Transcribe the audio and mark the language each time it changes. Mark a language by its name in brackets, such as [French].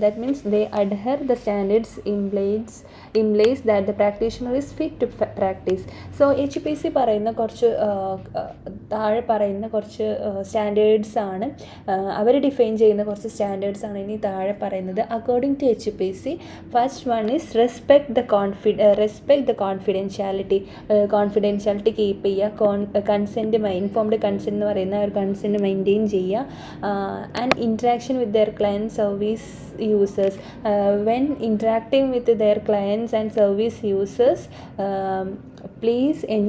[English] That means they adhere the standards implies that the practitioner is fit to practice. [Malayalam] So HPC പറയുന്ന കുറച്ച് താഴെ പറയുന്ന കുറച്ച് സ്റ്റാൻഡേർഡ്സ് ആണ്, അവർ ഡിഫൈൻ ചെയ്യുന്ന കുറച്ച് സ്റ്റാൻഡേർഡ്സ് ആണ് ഇനി താഴെ പറയുന്നത്. [English] According to HPC, first one is respect the confidentiality. [Malayalam] Confidentiality keep ചെയ്യുക, കൺസെൻറ്റ് ഇൻഫോംഡ് കൺസെൻറ്റ് എന്ന് പറയുന്ന ഒരു കൺസെൻറ്റ് മെയിൻറ്റെയിൻ ചെയ്യുക, [English] And interaction with their client service users. When interacting with their clients and service users, please